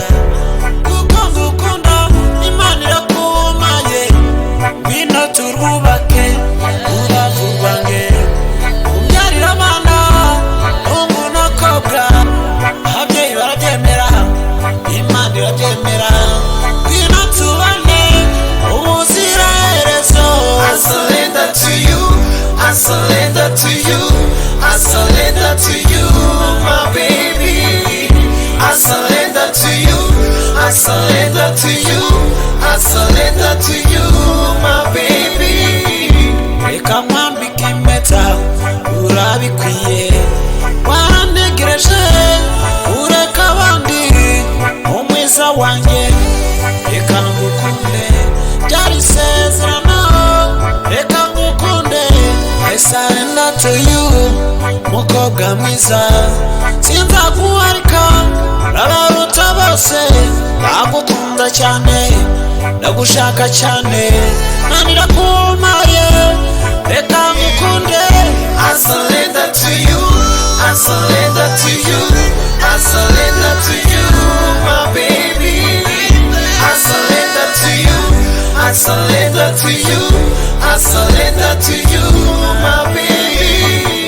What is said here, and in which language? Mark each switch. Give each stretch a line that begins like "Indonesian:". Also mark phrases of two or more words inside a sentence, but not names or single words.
Kinyarwanda: Uko ngukunda Imana irakumaye, ngwino turwubake urubavu rwanjye. Umbyarira abana hungu n'akobwa, ababyeyi barabyemera, Imana irabyemera. Ngwino tubane ubuziraherezo.
English: I surrender to you, I surrender to you, I surrender to you, my baby. I surrender to you, I surrender to you, I surrender to you, my baby.
Kinyarwanda: Reka nkwambike impeta urabikwiye, warantegereje ureka abandi umwiza wanjye. Reka ngukunde byari isezerano, reka ngukunde.
English: I surrender to you,
Kinyarwanda: mukobwa mwiza, sinzaguharika, urabaruta bose. Ndagukunda cyane, ndagushaka cyane, Imana irakumaye, reka ngukunde.
English: I surrender to you, I surrender to you, I surrender to you, my baby. I surrender to you, I surrender to you, I surrender to you, my baby.